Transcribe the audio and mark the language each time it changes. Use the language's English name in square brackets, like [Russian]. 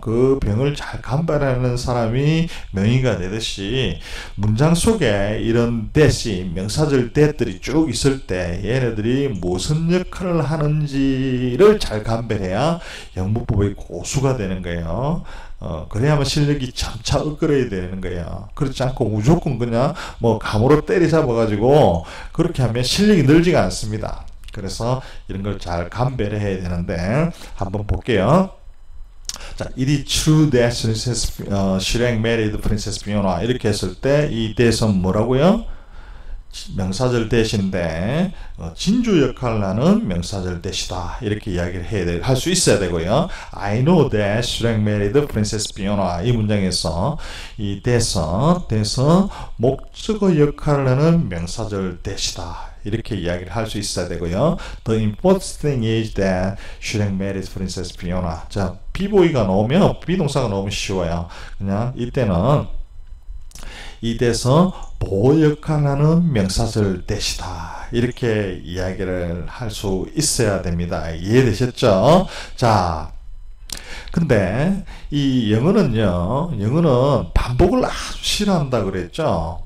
[Korean] 그 병을 잘 감발하는 사람이 명의가 되듯이 문장 속에 이런 대시 명사절 대들이 쭉 있을 때 얘네들이 무슨 역할을 하는지를 잘 감별해야 영문법의 고수가 되는 거예요. 그래야만 실력이 점차 업그레이드 되는 거예요. 그렇지 않고 무조건 그냥 뭐 감으로 때리잡아가지고 그렇게 하면 실력이 늘지가 않습니다. 그래서 이런 걸 잘 감별해야 되는데 한번 볼게요. [English] 자, It is true that Shirang married Princess Fiona [Korean] 이렇게 했을 때 이 대선 뭐라고요? 명사절 대신데 진주 역할을 하는 명사절 대시다 이렇게 이야기를 할 수 있어야 되고요. [English] I know that Shrek married Princess Fiona [Korean] 이 문장에서 이 대서 목적어 역할을 하는 명사절 대시다 이렇게 이야기를 할 수 있어야 되고요. [English] The important thing is that Shrek married Princess Fiona. [Korean] 자, 비보이가 나오면 비동사가 너무 쉬워요. 그냥 이때는 이 대서 보호 역할을 하는 명사절 대시다 이렇게 이야기를 할 수 있어야 됩니다. 이해되셨죠? 자, 근데 이 영어는 반복을 아주 싫어한다 그랬죠.